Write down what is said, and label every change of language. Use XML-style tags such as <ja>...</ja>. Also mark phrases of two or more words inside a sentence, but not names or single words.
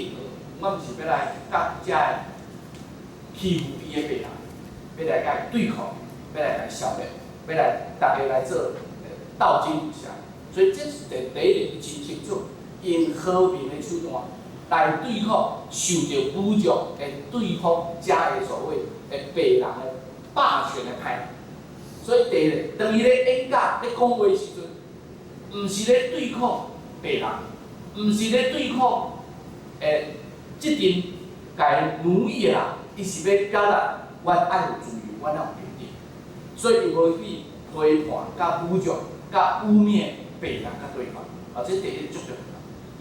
<nan>我毋是要来甲遮个欺负伊的白人，要来甲伊对抗，要来消灭，要来大家来做斗争一下。所以这是第一点，伊真清楚，用和平的手段来对抗受到侮辱的对方遮个所谓的白人的霸权的派。所以第一，当伊咧演讲咧讲话时阵。毋是咧对抗白人，毋是咧对抗即阵甲伊奴役的人，伊是要表达阮爱有自由，阮爱有平等，所以伊无去批判、甲侮辱、甲污蔑白人甲对方，这第一足重要。</nan>